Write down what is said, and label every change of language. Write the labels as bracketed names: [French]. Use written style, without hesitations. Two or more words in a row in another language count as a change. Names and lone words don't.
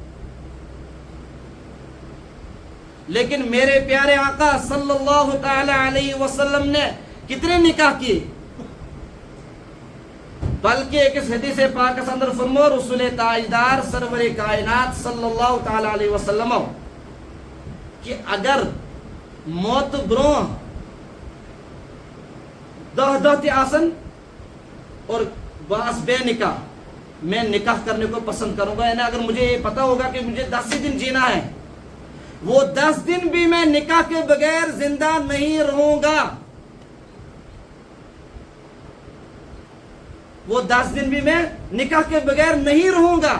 [Urdu] لیکن میرے پیارے آقا صلی اللہ تعالی علیہ وسلم نے کتنے نکاح کیے بلکہ ایک اس حدیث پاک کے اندر فرمو رسول تاجدار سرور کائنات صلی اللہ تعالی علیہ وسلم کہ اگر [Kashmiri] موت برو دہ تی آسن اور باس [Urdu] بے نکاح میں نکاح کرنے کو پسند کروں گا یعنی اگر مجھے یہ پتا ہوگا کہ مجھے 10 ہی دن جینا ہے وہ 10 دن بھی میں نکاح کے بغیر زندہ نہیں رہوں گا. وہ 10 دن بھی میں نکاح کے بغیر نہیں رہوں گا.